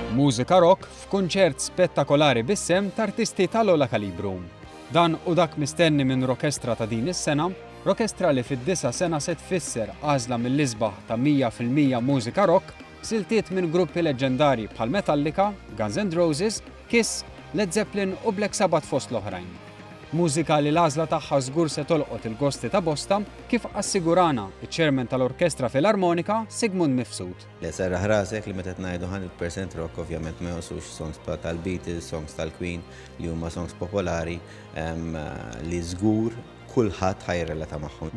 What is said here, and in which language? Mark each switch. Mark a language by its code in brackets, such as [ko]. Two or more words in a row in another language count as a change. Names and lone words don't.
[mt] mużika rock f'kunċert spettakolari bis-sem ta' artisti tal-ogħla kalibru. Dan u dak mistenni minn Rockestra ta' din is-sena, Rockestra li fid-9 sena se tfisser għażla mill-isbaħ ta' 100% mużika rock b'siltiet minn gruppi leġendarji bħal Metallica, Guns N' Roses, Kiss, Led Zeppelin u Black Sabbath fost l-oħrajn. Mużika li l-għażla tagħha żgur se tolqot il-gosti ta' bosta kif assigurana iċ-chairman tal-Orkestra Filarmonika Sigmund Mifsud. Li serraħ rasek li meta ngħidu 100% rock ovvjament ma josux songs tal-Beatles, songs tal-Queen li huma songs popolari li żgur kulħadd ħajrelata magħhom.